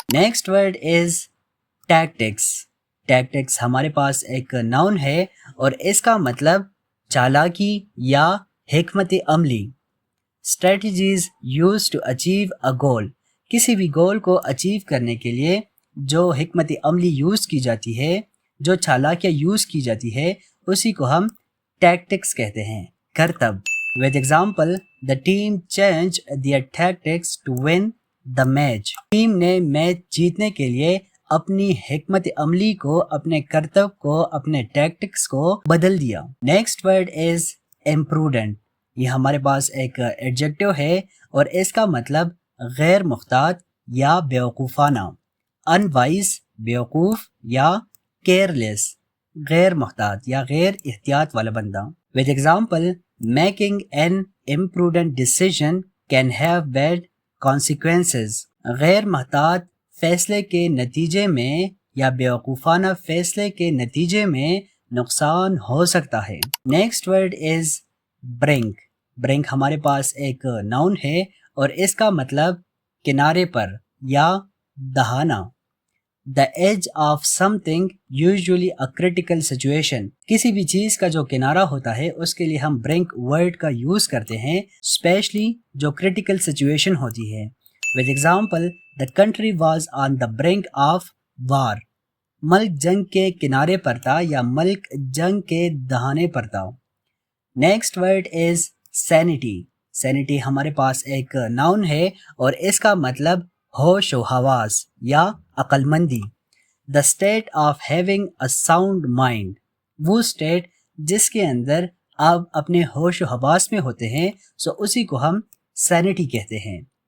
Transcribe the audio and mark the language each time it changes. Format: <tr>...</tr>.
<en>next word is</en> <ur>tactics. Tactics ہمارے پاس ایک noun ہے اور اس کا مطلب چالاکی یا حکمت عملی.</ur> <en>Strategies use to achieve a goal.</en> <ur>کسی بھی گول کو اچیو کرنے کے لیے جو حکمت عملی یوز کی جاتی ہے، جو چالاکیاں یوز کی جاتی ہے، اسی کو ہم ٹیکٹکس کہتے ہیں. کرتب.</ur> <en>With example, the team changed their tactics to win the match.</en> <ur>Team نے میچ جیتنے کے لیے اپنی حکمت عملی کو، اپنے کرتب کو، اپنے ٹیکٹکس کو بدل دیا.</ur> <en>next word is</en> <ur>imprudent. یہ ہمارے پاس ایک ایڈجیکٹو ہے اور اس کا مطلب غیر محتاط یا بیوقوفانہ. unwise بیوقوف یا careless غیر محتاط یا غیر احتیاط والا بندہ.</ur> <en>With example, making an imprudent decision can have bad consequences.</en> <ur>غیر محتاط فیصلے کے نتیجے میں یا بیوقوفانہ فیصلے کے نتیجے میں نقصان ہو سکتا ہے.</ur> <en>next word is</en> <ur>brink. brink ہمارے پاس ایک ناؤن ہے اور اس کا مطلب کنارے پر یا دہانا.</ur> <en>The edge of something usually a critical situation.</en> <ur>کسی بھی چیز کا جو کنارہ ہوتا ہے اس کے لیے ہم برنک ورڈ کا یوز کرتے ہیں، اسپیشلی جو کریٹیکل سچویشن ہوتی ہے.</ur> <en>With example, the country was on the brink of war.</en> <ur>ملک جنگ کے کنارے پر تھا یا ملک جنگ کے دہانے پر تھا.</ur> <en>next word is</en> <ur>sanity. sanity ہمارے پاس ایک ناؤن ہے اور اس کا مطلب ہوش و حواس یا عقل مندی.</ur> <en>The state of having a sound mind.</en> <ur>وہ اسٹیٹ جس کے اندر آپ اپنے ہوش و حواس میں ہوتے ہیں، سو اسی کو ہم سینٹی کہتے ہیں.</ur>